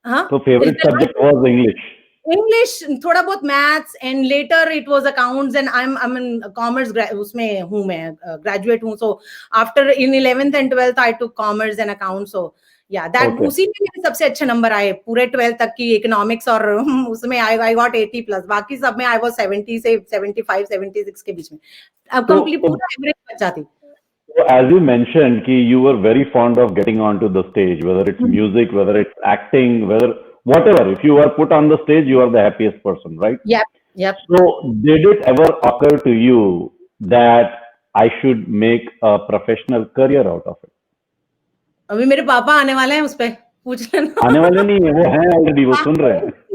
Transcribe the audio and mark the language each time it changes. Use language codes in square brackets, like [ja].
[en] So favorite subject was English, [hi] थोड़ा बहुत [en] maths, and later it was accounts, and I'm in commerce, [hi] उसमें हूँ मैं, [en] graduate हूँ. So after in 11th and 12th I took commerce and accounts. So yeah, that [hi] उसी में मेरे सबसे अच्छे नंबर आए पूरे 12th तक की, economics और उसमें [en] I got 80+, [hi] बाकी सब में I was 70 से 75 76 के बीच में, अब complete पूरा average बचा थी. [en] So as you mentioned कि you were very fond of getting onto the stage, whether it's music, whether it's acting, whatever, if you are put on the stage, you are the happiest person, right? Yep. So did it ever occur to you that I should make a professional career out of it? [hi] अभी मेरे पापा आने वाले हैं, उस पे पूछ लेना। आने वाले नहीं है, वो हैं ऑलरेडी, वो सुन रहे हैं।